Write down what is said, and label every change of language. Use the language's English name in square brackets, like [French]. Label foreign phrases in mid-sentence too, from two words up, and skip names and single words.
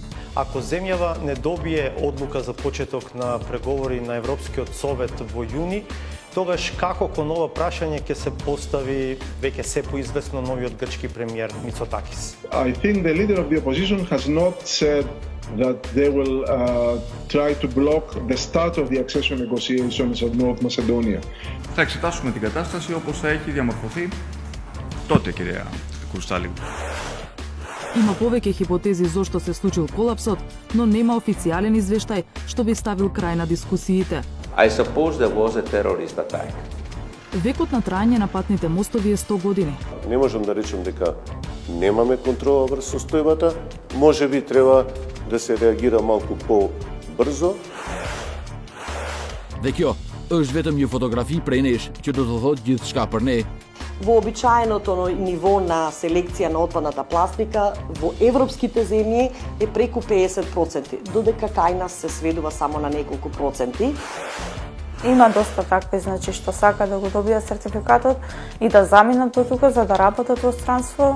[Macedonian] ако земјава не добие одлука за почеток на преговори на Европскиот совет во јуни, тогаш како кон ова прашање ќе се постави веќе се поизвестно новиот грчки премиер Мицотакис? [English] I think the leader of the opposition has not said that they will try to block the start of the accession negotiations of North Macedonia. [Greek] Θα εξετάσουμε την κατάσταση όπως θα έχει διαμορφωθεί τότε, κυρία Κρουστάλη. [Macedonian] Има повеќе хипотези зошто се случил колапсот, но нема официјален извештај што би ставил крај на дискусиите. [English] I suppose there was a terrorist attack. [Macedonian] Векот на траење на патните мостови е 100 години. Не можам да речем дека немаме контрола врз состојбата, можеби треба да се реагира малку по-брзо. [Albanian] Dhe kjo është vetëm një fotografi prej nesh që do të thotë gjithçka për ne. [Macedonian] Вообичаеното ниво на селекција на отпадната пластика во европските земји е преку 50%, додека кај нас се сведува само на неколку проценти. Има доста такви, значи, што сака да го добијат сертификатот и да заминат до тука за да работат во странство.